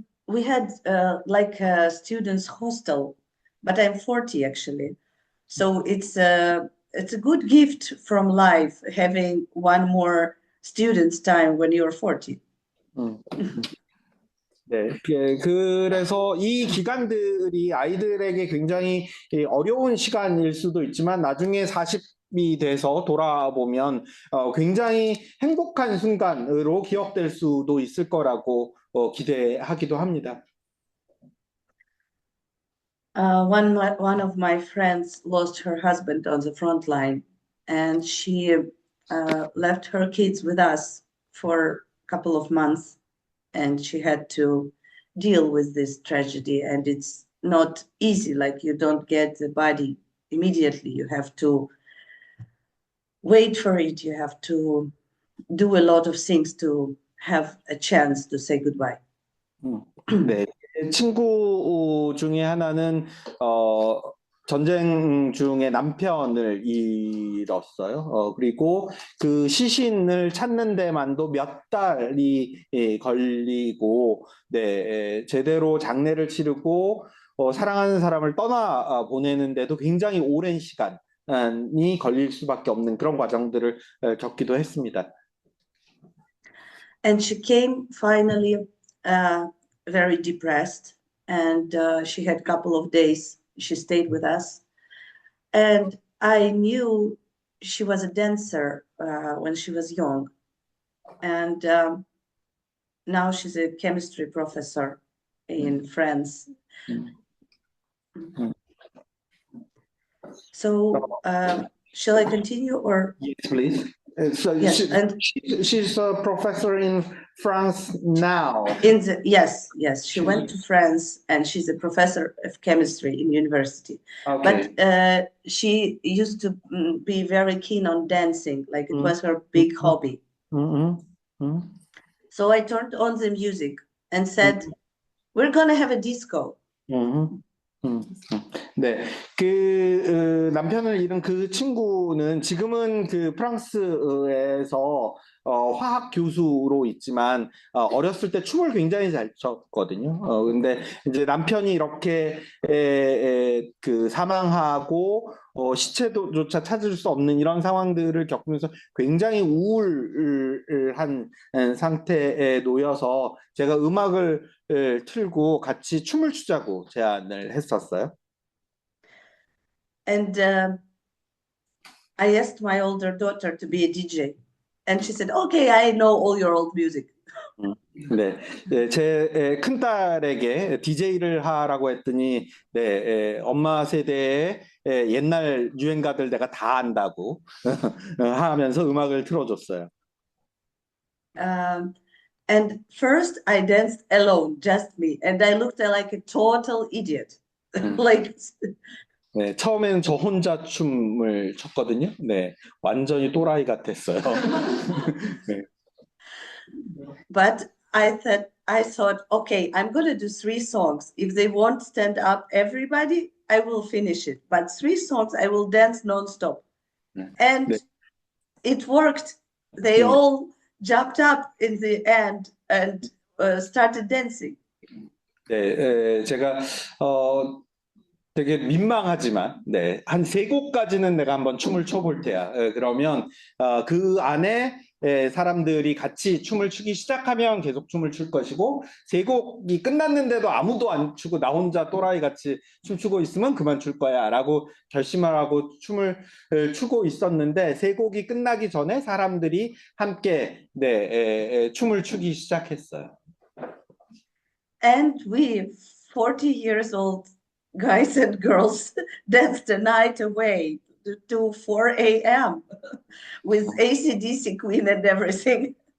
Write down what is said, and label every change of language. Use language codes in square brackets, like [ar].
[en] We had like a students' hostel, but I'm 40 actually. So it's a good gift from life having one more student's time when you're 40. [ko] 네, 그래서 이 기간들이 아이들에게 굉장히 어려운 시간일 수도 있지만 나중에 40이 돼서 돌아보면 굉장히 행복한 순간으로 기억될 수도 있을 거라고 기대하기도 합니다. [en] One of my friends lost her husband on the front line, and she left her kids with us for a couple of months, and she had to deal with this tragedy. And it's not easy, like you don't get the body immediately. You have to wait for it. You have to do a lot of things to have a chance to say goodbye. [ko] 네, 친구 중에 하나는 전쟁 중에 남편을 잃었어요. 그리고 그 시신을 찾는 데만도 몇 달이 걸리고, 제대로 장례를 치르고 사랑하는 사람을 떠나 보내는데도 굉장히 오랜 시간이 걸릴 수밖에 없는 그런 과정들을 겪기도 했습니다. [en] And she came finally very depressed, and she had a couple of days. She stayed with us, and I knew she was a dancer when she was young, and now she's a chemistry professor in France. So shall I continue or? Yes, please. So Yes, she's a professor in France now. Yes, she went to France, and she's a professor of chemistry in university. Okay. But she used to be very keen on dancing, like it was her big hobby. So I turned on the music and said, we're gonna have a disco. [ko] 음, 네. 그 남편을 잃은 그 친구는 지금은 그 프랑스에서 화학 교수로 있지만 어렸을 때 춤을 굉장히 잘 췄거든요. 근데 이제 남편이 이렇게 그 사망하고 시체도조차 찾을 수 없는 이런 상황들을 겪으면서 굉장히 우울한 상태에 놓여서 제가 음악을 틀고 같이 춤을 추자고 제안을 했었어요. [en] And I asked my older daughter to be a DJ. And she said, okay, I know all your old music. [ko] 음, 네, 제 큰딸에게 DJ를 하라고 했더니 엄마 세대의 옛날 유행가들 내가 다 안다고 하면서 음악을 틀어줬어요. [en] Um, and first I danced alone, just me. And I looked like a total idiot. Like, [ko] 네, 처음에는 저 혼자 춤을 췄거든요. 네, 완전히 또라이 같았어요. 네. [en] but I thought, okay, I'm going to do 3 songs. If they won't stand up, everybody, I will finish it. But 3 songs, I will dance nonstop. And [ko] 네. [en] it worked. They 음. all jumped up in the end and started dancing. [ko] 네, 제가 되게 민망하지만 한 3곡까지는 내가 한번 춤을 춰볼 테야. 그러면 그 안에 사람들이 같이 춤을 추기 시작하면 계속 춤을 출 것이고 3곡이 끝났는데도 아무도 안 추고 나 혼자 또라이 같이 춤추고 있으면 그만 출 거야 라고 결심을 하고 춤을 추고 있었는데 3곡이 끝나기 전에 사람들이 함께 춤을 추기 시작했어요. [en] And we, 40 years old guys and girls, danced the night away to 4 a.m. with AC/DC Queen and everything.